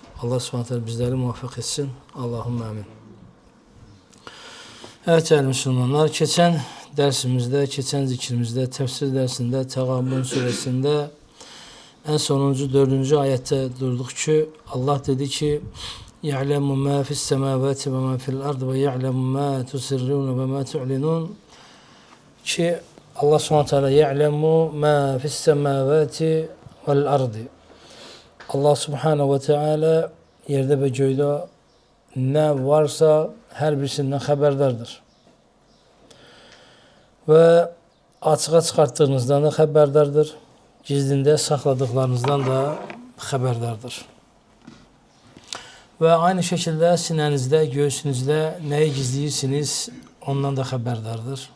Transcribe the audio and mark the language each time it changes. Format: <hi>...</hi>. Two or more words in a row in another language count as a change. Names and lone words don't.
<tr>Allah SWT bizleri muvaffak etsin. Allahümme amin. Evet değerli Müslümanlar, geçen dersimizde, geçen zikrimizde, tefsir dersinde, Tegabun suresinde en sonuncu 4. ayette durduk ki Allah dedi ki</tr> <ar>يَعْلَمُ مَا فِي السَّمَاوَاتِ وَمَا فِي الْأَرْضِ وَيَعْلَمُ مَا تُسِرُّونَ وَمَا تُعْلِنُونَ</ar> <tr>ki Allah SWT</tr> <ar>يَعْلَمُ مَا فِي السَّمَاوَاتِ وَالْأَرْضِ</ar> <tr>Allah</tr> <ar>سبحانه وتعالى</ar> <tr>yerde ve göğde ne varsa her birisinden haberdardır. Ve açığa çıkarttığınızdan da haberdardır. Gizlinde sakladıklarınızdan da haberdardır. Ve aynı şekilde sinenizde, göğsünüzde neyi gizliyirsiniz ondan da haberdardır.</tr>